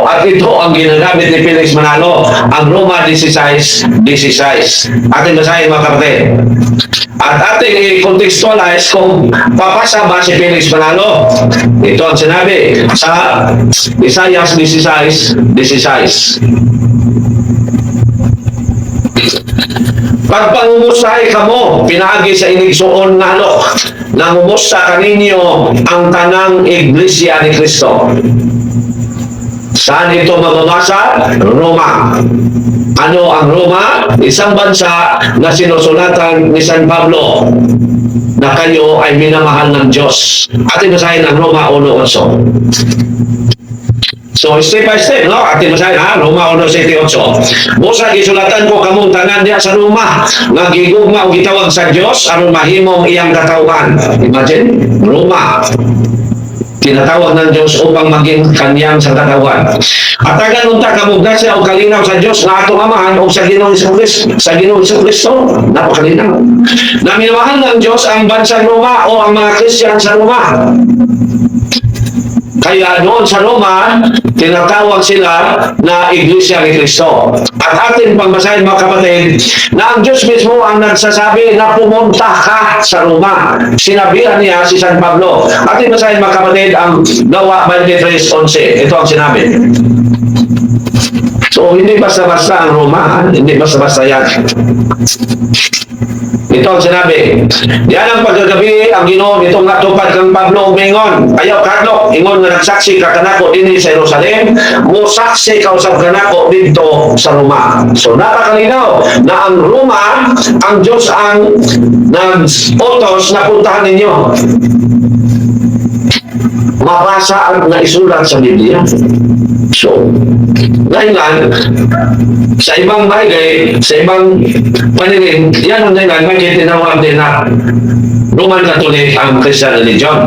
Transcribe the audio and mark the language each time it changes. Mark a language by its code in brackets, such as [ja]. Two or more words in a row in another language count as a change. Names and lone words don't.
[tl] At ito ang ginagamit ni Felix Manalo, ang Roma 16:16. Ating basahin mga kapatid. At ating i-contextualize kung papasa ba si Felix Manalo. Ito ang sinabi sa Isaiah 16:16. [ceb] Pagpangumusahay kamo, pinagi sa inigsuon nga alok, nangumusta kaninyo ang tanang Iglesia ni Cristo. [tl] Saan ito mababasa? Roma. Ano ang Roma? Isang bansa na sinusulatan ni San Pablo na kayo ay minamahal ng Diyos. Ating basahin ang Roma 1:8. So, [en] step by step, [tl] no? Ating basahin, ha? Roma 1:7-8. [ceb] Busa, gisulatan ko kamong tanan diya sa Roma, nga gigugma o gitawag sa Diyos, aron mahimong iyang katawhan. [tl] Imagine, Roma. tinatawag ng Diyos upang maging kanyang sa katawan. [ceb] At tagan unta kamugdasya o kalinaw sa Diyos na atong amahan o sa Ginoong Jesucristo, [tl] napakalinaw. Na minamahal ng Diyos ang bansang Roma o ang mga Kristiyan sa Roma. Kaya doon sa Roma, tinatawag sila na Iglesia ni Cristo. At atin pagbasahin mga kapatid, na ang Diyos mismo ang nagsasabi na pumunta ka sa Roma. Sinabihan niya si San Pablo. Atin basahin mga kapatid ang Gawa 23:11. Ito ang sinabi. So, hindi basta-basta ang Roma. Hindi basta-basta yan. Ito ang sinabi. [ceb] Yan ang pagkagabi ang Ginoo nitong natupad kang Pablo umingon. Ayaw kadlok, ingon nga nagsaksi ka kanako dinhi sa Jerusalem, mo saksi ka usab kanako dito sa Roma. [tl] So napakalinaw na ang Roma, ang Diyos ang nag-utos na puntahan ninyo. Mabasa ang naisulat sa Biblia. So, dahilan, sa ibang bagay, sa ibang paningin, yan ang dahilan, may tinawag din na Roman Catholic ang [en] Christian religion.